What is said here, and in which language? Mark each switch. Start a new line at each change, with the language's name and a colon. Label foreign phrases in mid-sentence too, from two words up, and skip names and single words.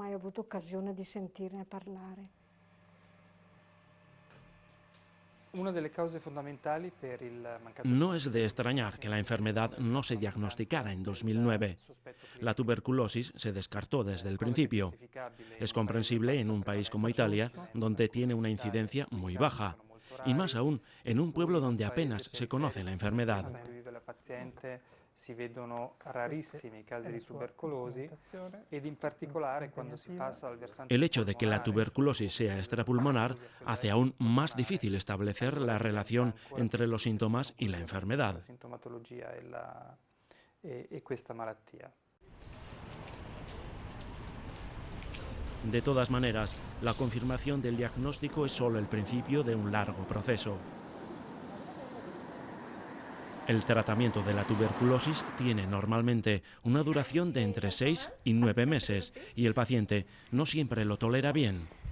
Spanish: No es de extrañar que la enfermedad no se diagnosticara en 2009. La tuberculosis se descartó desde el principio. Es comprensible en un país como Italia, donde tiene una incidencia muy baja, y más aún en un pueblo donde apenas se conoce la enfermedad.
Italian: Si vedono rarissimi casi di tubercolosi ed in particolare quando si passa al versante.
Spanish: El hecho de que la tuberculosis sea extrapulmonar hace aún más difícil establecer la relación entre los síntomas y la enfermedad.
Italian: questa malattia.
Spanish: De todas maneras, la confirmación del diagnóstico es solo el principio de un largo proceso. El tratamiento de la tuberculosis tiene normalmente una duración de entre 6 y 9 meses y el paciente no siempre lo tolera bien.